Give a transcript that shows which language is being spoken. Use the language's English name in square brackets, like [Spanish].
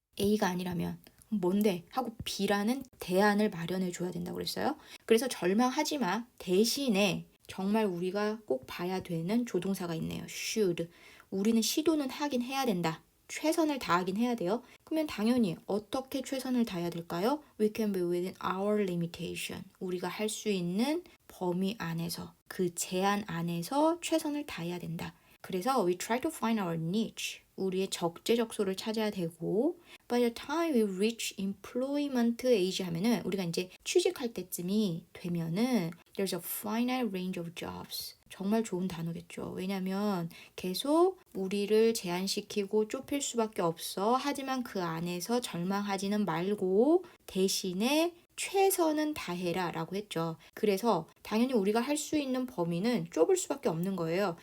[Korean] A가 아니라면 뭔데? 하고 B라는 대안을 마련해 줘야 된다고 그랬어요. 그래서 절망하지 마. 대신에 정말 우리가 꼭 봐야 되는 조동사가 있네요. [English] should. [Korean] 우리는 시도는 하긴 해야 된다. 최선을 다하긴 해야 돼요. 그러면 당연히 어떻게 최선을 다해야 될까요? [English] We can be within our limitation. [Korean] 우리가 할 수 있는 범위 안에서, 그 제한 안에서 최선을 다해야 된다. [English] 그래서 we try to find our niche. [Korean] 우리의 적재적소를 찾아야 되고 [English] by the time we reach employment age [Korean] 하면은 우리가 이제 취직할 때쯤이 되면은 [English] there's a finite range of jobs. [Korean] 정말 좋은 단어겠죠. 왜냐면 계속 우리를 제한시키고 좁힐 수밖에 없어. 하지만 그 안에서 절망하지는 말고 대신에 최선은 다해라 라고 했죠. 그래서 당연히 우리가 할 수 있는 범위는 좁을 수밖에 없는 거예요.